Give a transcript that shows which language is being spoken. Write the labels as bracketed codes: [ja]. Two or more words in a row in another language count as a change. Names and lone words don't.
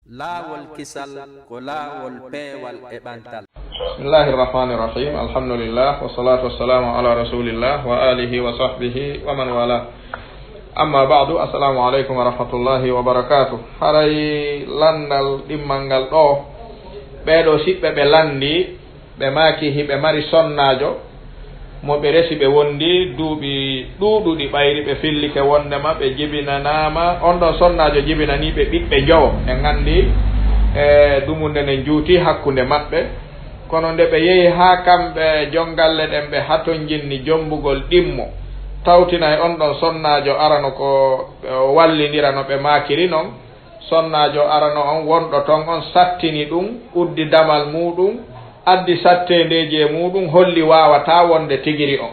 [ff] laawol kisal ko laawol peewal e ɓantal. [ar] بسم الله الرحمن الرحيم. الحمد لله والصلاة والسلام على رسول الله وعلى آله وصحبه ومن والاه. أما بعد. السلام عليكم ورحمة الله وبركاته. [ff] Haray landal dimmangal ɗo ɓeɗo siɓɓe ɓe landi ɓe maki hiɓe mari sonnajo mo ɓe resi ɓe wondi duuɓi ɗuuɗuɗi ɓayri ɓe fillike wondema ɓe jibinanama on ɗon sonnajo jibinani ɓe ɓiɓɓe jowo en gandi ɗumunde nde juuti hakkunde maɓɓe kono nde ɓe yehi ha kamɓe jongalle ɗen ɓe haton jinni jombugol ɗimmo tawtina e on ɗon sonnajo arano ko wallidira no ɓe makiri noon sonnajo arano on wonɗo ton on sattini ɗum uddi damal muɗum addi sattendeji e muɗum holli wawata wonde tigiri on.